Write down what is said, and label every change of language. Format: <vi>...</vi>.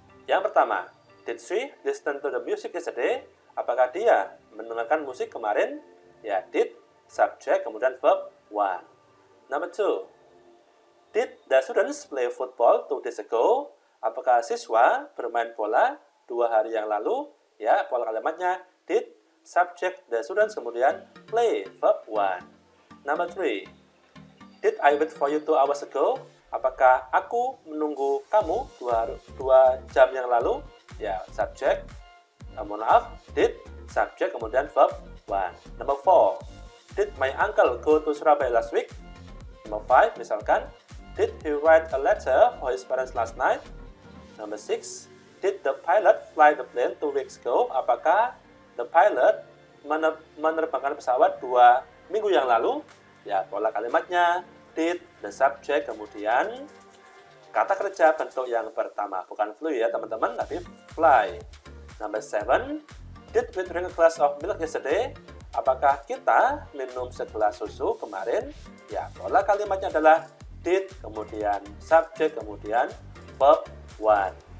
<id>Yang pertama,</id> <en>did she listen to the music yesterday?</en> <id>Apakah dia mendengarkan musik kemarin? Ya, did, subject, kemudian verb 1.</id> <en>Number 2, did the students play football 2 days ago?</en> <id>Apakah siswa bermain bola 2 hari yang lalu? Ya, pola kalimatnya did, subject, the students, kemudian play, verb 1.</id> <en>Number 3, did I wait for you 2 hours ago?</en> <id>Apakah aku menunggu kamu 2 jam yang lalu? Ya, subject, mohon maaf, did, subject, kemudian verb 1.</id> <en>Number 4, did my uncle go to Surabaya last week? Number 5, misalkan, did he write a letter for his parents last night? Number 6, did the pilot fly the plane 2 weeks ago?</en> <id>Apakah the pilot menerbangkan pesawat 2 minggu yang lalu? Ya, pola kalimatnya did, the subject, kemudian kata kerja bentuk yang pertama, bukan flew ya teman-teman, tapi fly.</id> <en>Number 7, did we drink a glass of milk yesterday?</en> <id>Apakah kita minum segelas susu kemarin? Ya, pola kalimatnya adalah did, kemudian subject, kemudian verb 1.</id>